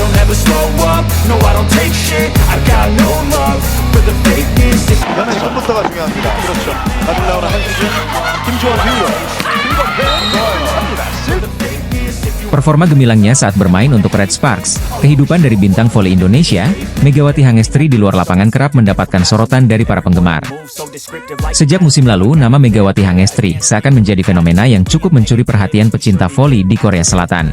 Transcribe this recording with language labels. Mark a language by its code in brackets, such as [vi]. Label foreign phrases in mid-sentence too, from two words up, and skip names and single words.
[en] never slow up, no I don't take shit, I got no love for the fakeness. [ko] 이번엔 손부터가 중요합니다. 그렇죠. 다시 나오는 한수진, 김주원 휘어, [id] Performa gemilangnya saat bermain untuk Red Sparks, kehidupan dari bintang voli Indonesia, Megawati Hangestri di luar lapangan kerap mendapatkan sorotan dari para penggemar. Sejak musim lalu, nama Megawati Hangestri seakan menjadi fenomena yang cukup mencuri perhatian pecinta voli di Korea Selatan.